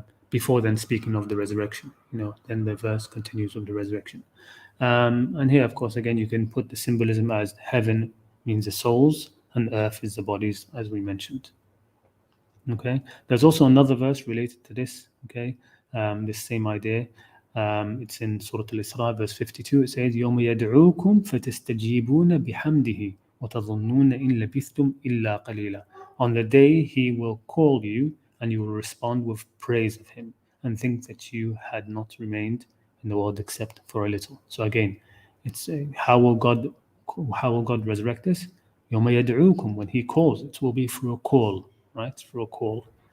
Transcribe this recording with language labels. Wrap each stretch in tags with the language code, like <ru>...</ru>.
<en>Before then speaking of the resurrection, then the verse continues with the resurrection. And here, of course, again, you can put the symbolism as heaven means the souls and earth is the bodies, as we mentioned. Okay, there's also another verse related to this, okay, this same idea. It's in Surah Al-Isra, verse 52. It says,</en> <ar>يَوْمَ يَدْعُوكُمْ فَتَسْتَجِيبُونَ بِحَمْدِهِ وَتَظُنُّونَ إِن لَبِثْتُمْ إِلَّا قَلِيلًا.</ar> <en>On the day he will call you and you will respond with praise of him and think that you had not remained in the world except for a little. So again, it's how will God resurrect us?</en> <ar>يَوْمَ يَدْعُوكُمْ,</ar> <en>when he calls, it will be through a call, right? Through a call.</en>